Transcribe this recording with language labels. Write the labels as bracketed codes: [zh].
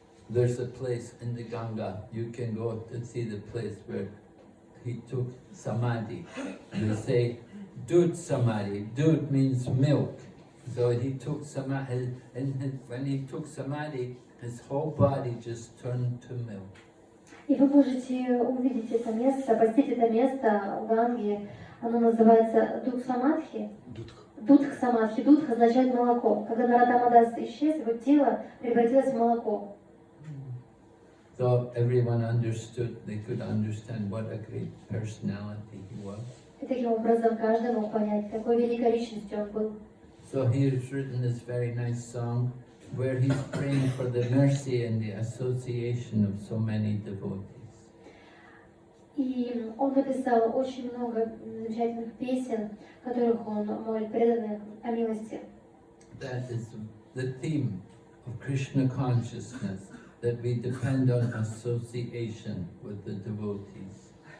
[en] There's a place in the Ganga, you can go to see the place where he took samadhi. They say, Dud samadhi. Dud means milk. So he took samadhi, and when he took samadhi, his whole body just turned to milk. [ru] И вы можете увидеть это место, посетить это место в Ганге. Оно называется Дудх-самадхи. Дудх-самадхи. Дудх означает молоко. Когда Нароттам исчез, его тело превратилось в молоко. [en] So everyone understood, they could understand what a great personality he was. [ru] И таким образом каждый мог понять, какой великой личностью он был. [en] So he has written this very nice song where he's praying for the mercy and the association of so many devotees. [ru] И он написал очень много замечательных песен, в которых он молит преданных о милости. [en] That is the theme of Krishna consciousness, that we depend on association with the devotees.